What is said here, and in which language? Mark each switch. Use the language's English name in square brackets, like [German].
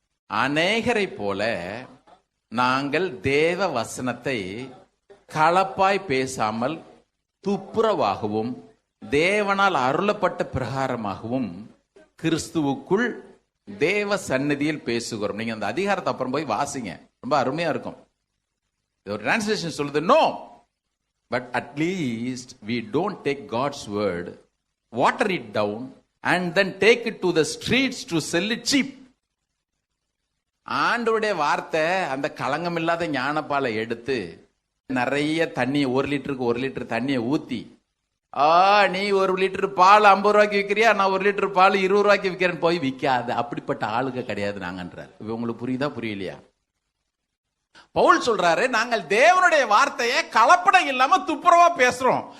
[Tamil] அநேகரை போல நாங்கள் தேவ வசனத்தை கலப்பாய் பேசாமல் துப்புரவாகவும் தேவனால் அருளப்பட்ட பிரகாரமாகவும் கிறிஸ்துவுக்குள் தேவ சந்நிதியில் பேசுகிறோம். நீங்க அந்த அதிகாரத்தை அப்புறம் போய் வாசிங்க, ரொம்ப அருமையா இருக்கும். ஒரு டிரான்ஸ்லேஷன் சொல்லுது, [English] No but at least we don't take God's word, water it down and then take it to the streets to sell it cheap. [Tamil] ஆண்டவருடைய வார்த்தை அந்த களங்கம் இல்லாத ஞானப்பாலை எடுத்து நிறைய தண்ணி, 1 லிட்டருக்கு 1 லிட்டர் தண்ணியை ஊத்தி, நீ 1 லிட்டர் பால் 50 ரூபாய்க்கு விற்கிறியா, நான் 1 லிட்டர் பால் 20 ரூபாய்க்கு விற்கிறேன்னு போய் விற்காது. அப்படிப்பட்ட ஆளுக கிடையாது நாங்கன்றார். உங்களுக்கு புரியுதா புரியலையா? பவுல் சொல்றாரு, நாங்கள் தேவனுடைய வார்த்தையை கலப்படம் இல்லாம துப்புரவா பேசுறோம்.